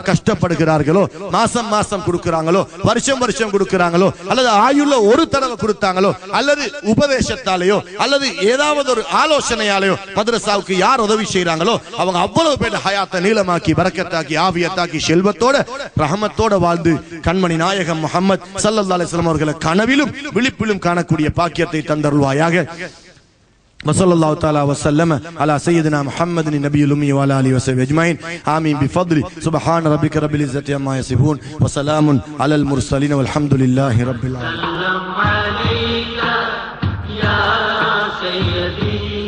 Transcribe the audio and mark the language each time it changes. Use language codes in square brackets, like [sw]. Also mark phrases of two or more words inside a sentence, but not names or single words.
[ta] கஷ்டப்படுகிறார்களோ மாசம் மாசம் கொடுக்கிறாங்களோ வருஷம் வருஷம் கொடுக்கிறாங்களோ அல்லது ஆயுள்ள ஒரு தடவை கொடுத்தாங்களோ அல்லது உபதேசத்தாலேயோ அல்லது ஏதாவது ஒரு ஆலோசனையாலேயோ மதரசாவுக்கு யார் உதவி செய்யறாங்களோ அவங்க அவ்வளவு பேர் ஹயாத்தை நீளமாக்கி பரக்கத்தாக்கி ஆவியத்தாக்கி செல்வத்தோட ரஹமத்தோட வாழ்ந்து கண்மணி நாயகம் முஹம்மது [ar] صلى الله عليه وسلم [ta] அவர்களை கனவிலும் விழிப்பிலும் காணக்கூடிய பாக்கியத்தை தந்தருள்வாயாக. [ar] وصلى الله تعالى وسلم على سيدنا محمد النبي الأمي وعلى آله وصحبه أجمعين آمين بفضل سبحان ربك رب العزة عما يصفون وسلام على المرسلين والحمد لله رب العالمين.